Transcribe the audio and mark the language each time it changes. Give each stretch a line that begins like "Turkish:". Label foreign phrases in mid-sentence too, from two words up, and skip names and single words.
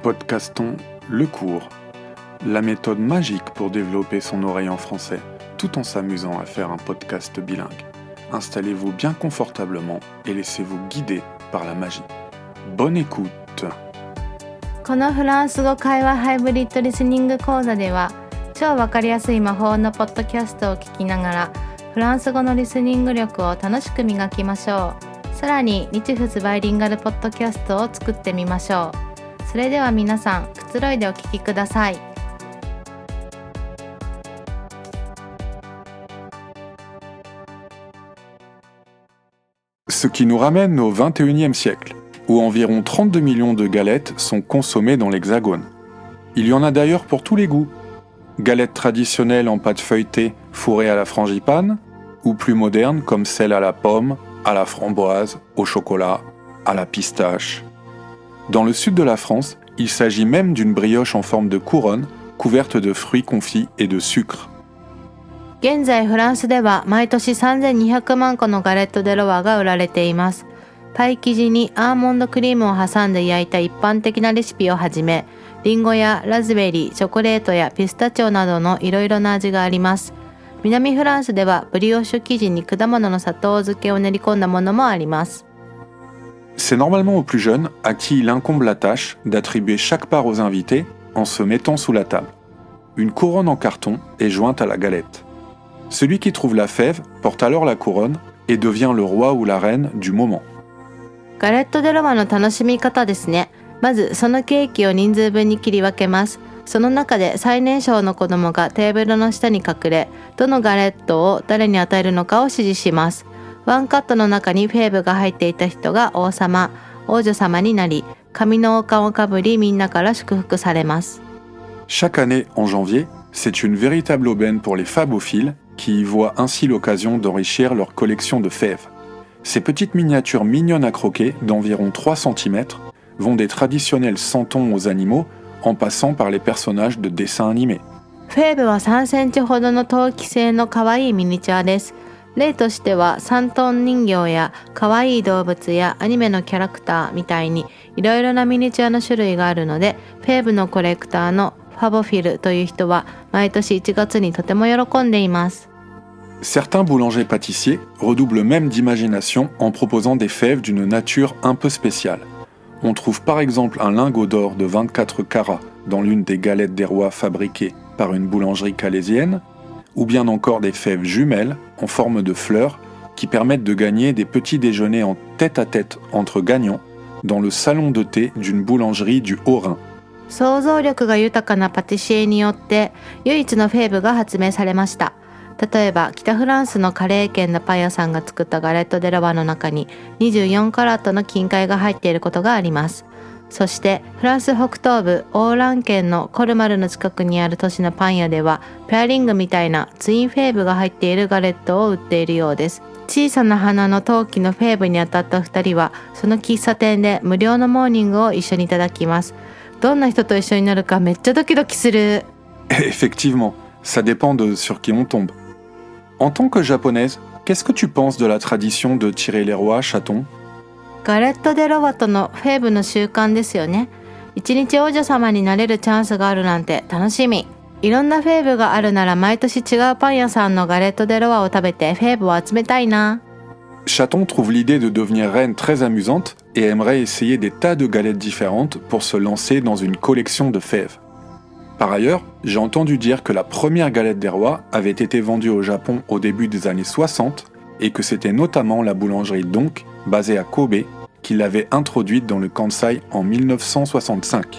French: podcastons Le Cours, la méthode magique pour développer son oreille en français, tout en s'amusant à faire un podcast bilingue. Installez-vous bien confortablement et laissez-vous guider par la magie. Bonne écoute!
Japanese: このフランス語会話ハイブリッドリスニング講座では、超わかりやすい魔法のポッドキャストを聞きながら、フランス語のリスニング力を楽しく磨きましょう。さらに日仏バイリンガルポッドキャストを作ってみましょう。それでは皆さん、くつろいでお聞きください。
French: Ce qui nous ramène au XXIe siècle, où environ 32 millions de galettes sont consommées dans l'Hexagone. Il y en a d'ailleurs pour tous les goûts. Galettes traditionnelles en pâte feuilletée fourrées à la frangipane, ou plus modernes comme celles à la pomme, à la framboise, au chocolat, à la pistache. Dans le sud de la France, il s'agit même d'une brioche en forme de couronne, couverte de fruits confits et de sucre.
Japanese: 現在フランスでは毎年3200万個のガレット・デ・ロワが売られています。パイ生地にアーモンドクリームを挟んで焼いた一般的なレシピをはじめ、リンゴやラズベリー、チョコレートやピスタチオなどのいろいろな味があります。南フランスではブリオッシュ生地に果物の砂糖漬けを練り込んだものもあります。
French: C'est normalement aux plus jeunes à qui il incombe la tâche d'attribuer chaque part aux invités en se mettant sous la table. Une couronne en carton est jointe à la galette. Celui qui trouve la fève porte alors la couronne et devient le roi ou la reine du moment.
Japanese: ガレット・デ・ロワの楽しみ方ですね。まずそのケーキを人数分に切り分けます。その中で最年少の子供がテーブルの下に隠れ、どのガレットを誰に与えるのかを指示します。ワンカットの中にフェーブが入っていた人が王様、王女様になり、紙の王冠をかぶりみんなから祝福されます。
French: Chaque année, en janvier, c'est une véritable aubaine pour les fabophiles qui y voient ainsi l'occasion d'enrichir leur collection de fèves. Ces petites miniatures mignonnes à croquer d'environ 3 cm vont des traditionnels santons aux animaux en passant par les personnages de dessins animés.
Japanese: フェーブは3センチほどの陶器製の可愛いミニチュアです。例としてはサントン人形や可愛い動物やアニメのキャラクターみたいにいろいろなミニチュアの種類があるので、フェーブのコレクターのファボフィルという人は毎年1月にとても喜んでいます。
French: Certains boulangers-pâtissiers redoublent même d'imagination en proposant des fèves d'une nature un peu spéciale. On trouve par exemple un lingot d'or de 24 carats dans l'une des galettes des rois fabriquées par une boulangerie calaisienne, ou bien encore des fèves jumelles en forme de fleurs qui permettent de gagner des petits déjeuners en tête-à-tête entre gagnants dans le salon de thé d'une boulangerie du Haut-Rhin.
Japanese: 想像力が豊かなパティシエによって唯一のフェーブが発明されました。例えば北フランスのカレー県のパン屋さんが作ったガレット・デ・ロワの中に24カラットの金塊が入っていることがあります。そしてフランス北東部オーラン県のコルマルの近くにある都市のパン屋ではペアリングみたいなツインフェーブが入っているガレットを売っているようです。小さな花の陶器のフェーブに当たった2人はその喫茶店で無料のモーニングを一緒にいただきます。どんな人と一緒になるかめっちゃドキドキする。
French: Effectivement, ça dépend de sur qui on tombe. En tant que japonaise, qu'est-ce que tu penses de la tradition de tirer les rois, chaton?
Japanese: ガレット・デ・ロワとのフェーブの習慣ですよね。一日王女様になれるチャンスがあるなんて楽しみ。いろんなフェーブがあるなら毎年違うパン屋さんのガレット・デ・ロワを食べてフェーブを集めたいな。
French: Chaton trouve l'idée de devenir reine très amusante et aimerait essayer des tas de galettes différentes pour se lancer dans une collection de fèves. Par ailleurs, j'ai entendu dire que la première galette des rois avait été vendue au Japon au début des années 60 et que c'était notamment la boulangerie Donk, basée à Kobe, qui l'avait introduite dans le Kansai en 1965.